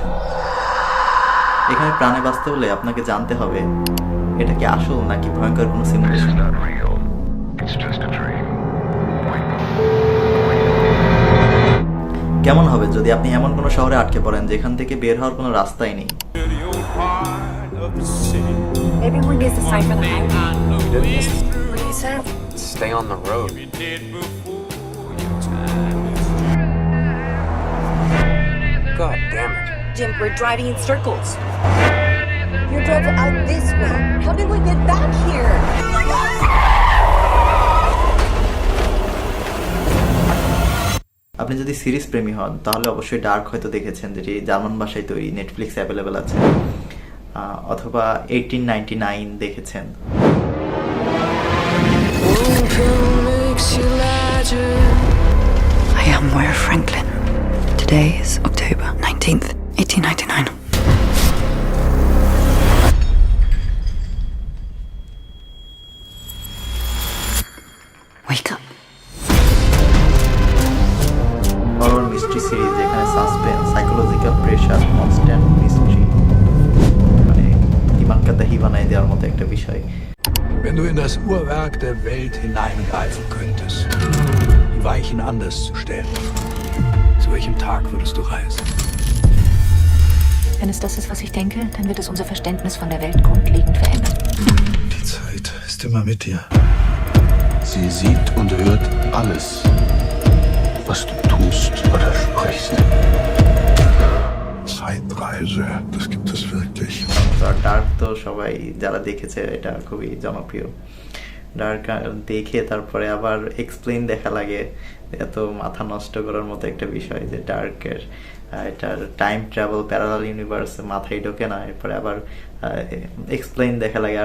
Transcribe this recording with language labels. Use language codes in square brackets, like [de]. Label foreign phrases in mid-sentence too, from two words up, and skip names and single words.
[bn] এখানে প্রাণে বাঁচতে হলে আপনাকে জানতে হবে এটা কি আসল নাকি ভয়ঙ্কর কোনো সিমুলেশন। কেমন হবে যদি আপনি এমন কোনো শহরে আটকে পড়েন যেখান থেকে বের হওয়ার কোনো রাস্তাই নেই? [en] Everyone needs to sign for the highway. What you said? Stay on the road. God damn it. Jim, we're driving in circles. You drove out this way. How did we get back here? [bn] আপনি যদি সিরিজ প্রেমী হন তাহলে অবশ্যই ডার্ক হয়তো দেখেছেন, যেটি জার্মান ভাষায় তৈরি, নেটফ্লিক্স অ্যাভেলেবেল আছে। অথবা 1899 দেখেছেন। [en] I am Moira Franklin. Today is October 19th, 1899. Wake up. horror mystery series [bn] যেখানে সাসপেন্স, [en] psychological pressure, constant mystery, [bn] মানে [hi] दिमाग का दही [bn] বানাই দেওয়ার মতো একটা বিষয়। [de] Wenn du in das Uhrwerk der Welt hineingreifen könntest, die Weichen anders zu stellen, zu welchem Tag würdest du reisen? Wenn es das ist, was ich denke, dann wird es unser Verständnis von der Welt grundlegend verändern. Die Zeit ist immer mit dir. Sie sieht und hört alles, was du tust oder sprichst. Zeitreise, das gibt es wirklich. [bn] ডার্ক তো সবাই যারা দেখেছে এটা খুবই জনপ্রিয়। ডার্ক দেখে তারপরে আবার এক্সপ্লেইন দেখা লাগে, এত মাথা নষ্ট করার মতো একটা বিষয় যে ডার্কের এটার [en] time travel, parallel universe [bn] মাথায় ঢোকে না, এরপরে আবার এক্সপ্লেইন দেখা লাগে।